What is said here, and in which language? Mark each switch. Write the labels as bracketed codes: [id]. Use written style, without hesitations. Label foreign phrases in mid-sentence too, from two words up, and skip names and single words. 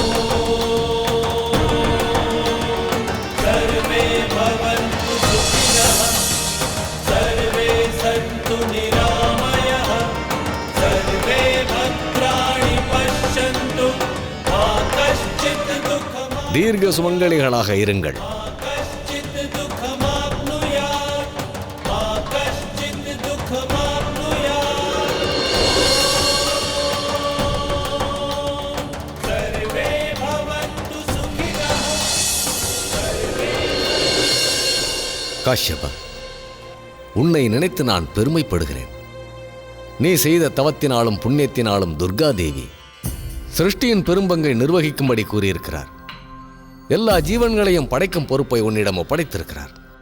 [sa] सर्वे भवन्तु सुखिनः सर्वे सन्तु निरामयाः सर्वे भद्राणि पश्यन्तु मा कश्चित् दुःखमाप्नुयात् [ta] தீர்க்க சுமங்கலிகளாக இருங்கள். [sa] मा कश्चित् दुःखमाप्नुयात् मा कश्चित् दुःखमाप्नुयात् सर्वे भवन्तु सुखिनः [ta] காஷ்யபா, உன்னை நினைத்து நான் பெருமைப்படுகிறேன். நீ செய்த தவத்தினாலும் புண்ணியத்தினாலும் துர்கா தேவி சிருஷ்டியின் பெரும்பங்கை நிர்வகிக்கும்படி கூறியிருக்கிறார். எல்லா ஜீவன்களையும் படைக்கும் பொறுப்பை உன்னிடம் ஒப்படைத்திருக்கிறார்.